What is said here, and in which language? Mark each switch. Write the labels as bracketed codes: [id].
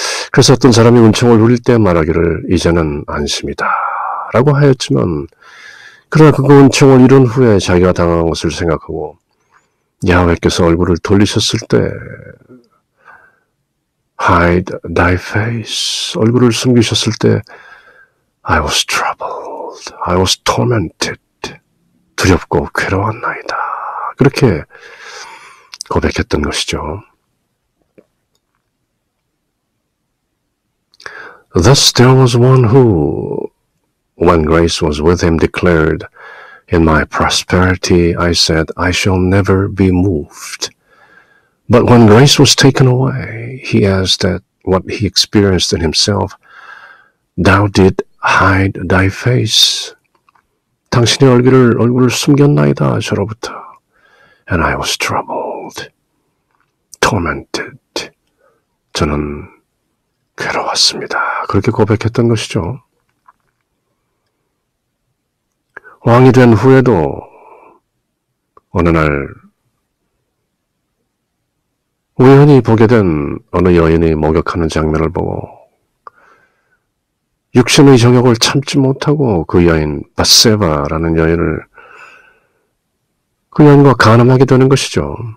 [ko] 그래서 어떤 사람이 은총을 누릴 때 말하기를 이제는 안심이다 라고 하였지만 그러나 그 은총을 이룬 후에 자기가 당한 것을 생각하고 야훼께서 얼굴을 돌리셨을 때 [en] hide thy face, [ko] 얼굴을 숨기셨을 때 [en] I was troubled, I was tormented, [ko] 두렵고 괴로웠나이다. 그렇게 고백했던 것이죠. [en] Thus there was one who, when grace was with him, declared, In my prosperity I said, I shall never be moved. But when grace was taken away, he asked that what he experienced in himself, Thou did hide thy face. [ko] 당신의 얼굴을 숨겼나이다, 저로부터. [en] And I was troubled, tormented. [ko] 저는 괴로웠습니다. 그렇게 고백했던 것이죠. 왕이 된 후에도 어느 날 우연히 보게 된 어느 여인이 목욕하는 장면을 보고 육신의 정욕을 참지 못하고 그 여인 바세바라는 여인을 그 여인과 간음하게 되는 것이죠.